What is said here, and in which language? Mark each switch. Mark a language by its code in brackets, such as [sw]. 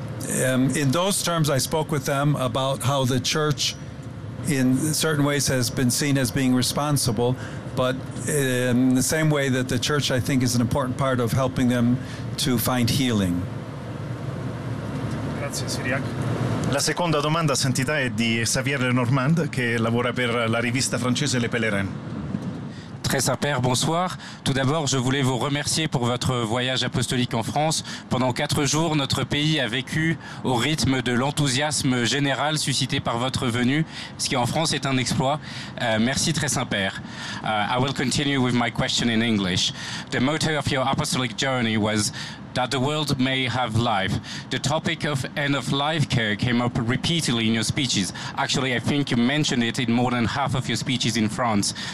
[en] In those terms, I spoke with them about how the church in certain ways has been seen as being responsible, but in the same way that the church, I think, is an important part of helping them to find healing. [it] La seconda domanda sentita è di Xavier Lenormand, che lavora per la rivista francese Les Pèlerins. [fr] Très saint père, bonsoir. Tout d'abord, je voulais vous remercier pour votre voyage apostolique en France. Pendant quatre jours, notre pays a vécu au rythme de l'enthousiasme général suscité par votre venue, ce qui en France est un exploit. Merci, très saint père. [en] I will continue with my question in English. The motto of your apostolic journey was that the world may have life. The topic of end-of-life care came up repeatedly in your speeches. Actually, I think you mentioned it in more than half of your speeches in France.